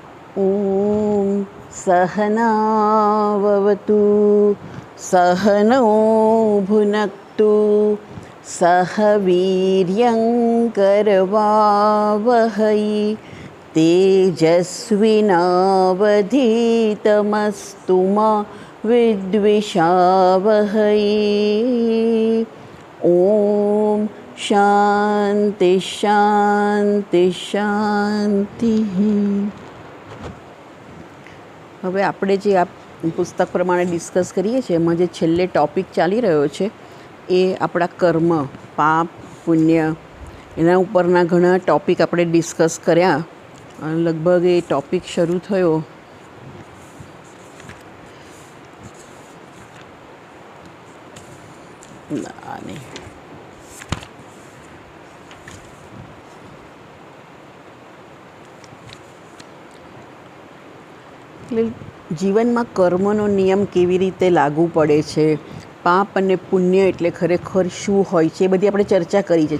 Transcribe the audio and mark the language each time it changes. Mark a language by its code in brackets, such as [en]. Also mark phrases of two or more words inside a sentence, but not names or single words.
[sa] ॐ सहनाववतु सहनौ भुनक्तु सह वीर्यङ्करवावहै तेजस्विनावधीतमस्तु मा विद्विषावहै। ॐ शान्ति शान्ति शान्तिः। [gu] હવે આપણે જે આ પુસ્તક પ્રમાણે ડિસ્કસ કરીએ છીએ એમાં જે છેલ્લે ટૉપિક ચાલી રહ્યો છે એ આપણા કર્મ, પાપ, પુણ્ય એના ઉપરના ઘણા ટૉપિક આપણે ડિસ્કસ કર્યા. લગભગ એ ટૉપિક શરૂ થયો નહીં એટલે જીવનમાં કર્મનો નિયમ કેવી રીતે લાગુ પડે છે, પાપ અને પુણ્ય એટલે ખરેખર શું હોય છે, એ બધી આપણે ચર્ચા કરી છે.